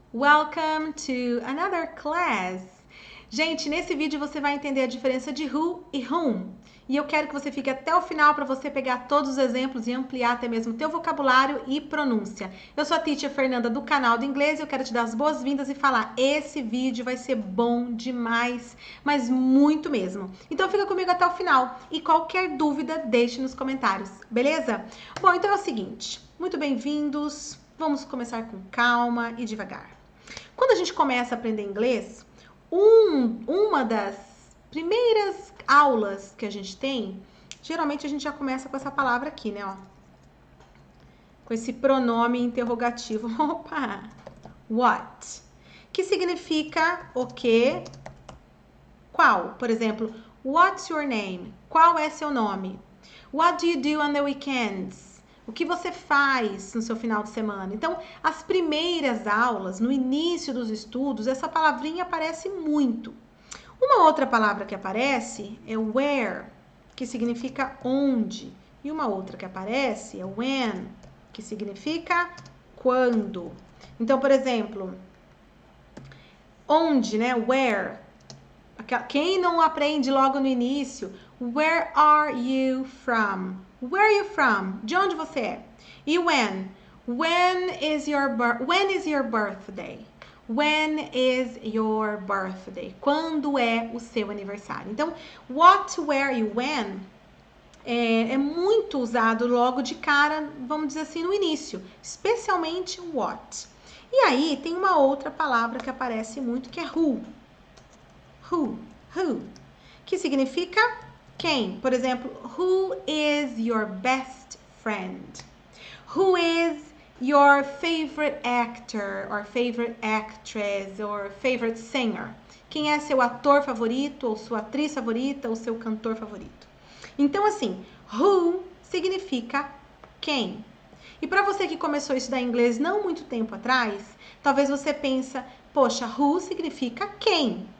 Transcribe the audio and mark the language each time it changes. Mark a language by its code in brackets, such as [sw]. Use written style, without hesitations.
[en] Welcome to another class. [pt] Gente, nesse vídeo você vai entender a diferença de who e whom. E eu quero que você fique até o final para você pegar todos os exemplos e ampliar até mesmo o teu vocabulário e pronúncia. Eu sou a Teacher Fernanda do canal do inglês e eu quero te dar as boas-vindas e falar, esse vídeo vai ser bom demais, mas muito mesmo. Então fica comigo até o final e qualquer dúvida deixe nos comentários, beleza? Bom, então é o seguinte, muito bem-vindos. Vamos começar com calma e devagar. Quando a gente começa a aprender inglês, uma das primeiras aulas que a gente tem, geralmente a gente já começa com essa palavra aqui, né? Ó, com esse pronome interrogativo. Opa! What? Que significa o quê? Qual? Por exemplo, [en] what's your name? [pt] Qual é seu nome? [en] What do you do on the weekends? [pt] O que você faz no seu final de semana? Então, as primeiras aulas, no início dos estudos, essa palavrinha aparece muito. Uma outra palavra que aparece é where, que significa onde. E uma outra que aparece é when, que significa quando. Então, por exemplo, onde, né? Where. Quem não aprende logo no início? [en] Where are you from? Where are you from? [pt] De onde você é? [en] E when? When is your birthday? When is your birthday? [pt] Quando é o seu aniversário? Então, what, where e when é muito usado logo de cara, vamos dizer assim, no início. Especialmente what. E aí, tem uma outra palavra que aparece muito, que é who. Who, que significa quem. Por exemplo, [en] who is your best friend? Who is your favorite actor or favorite actress or favorite singer? [pt] Quem é seu ator favorito ou sua atriz favorita ou seu cantor favorito? Então, assim, who significa quem. E para você que começou a estudar inglês não muito tempo atrás, talvez você pensa, poxa, who significa quem?